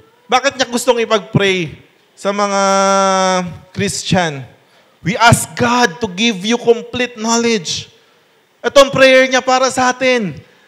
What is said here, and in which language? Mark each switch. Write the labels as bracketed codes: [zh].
[tl] Bakit niya gustong ipag-pray sa mga Christian? [en] We ask God to give you complete knowledge. [tl] Ito ang prayer niya para sa atin.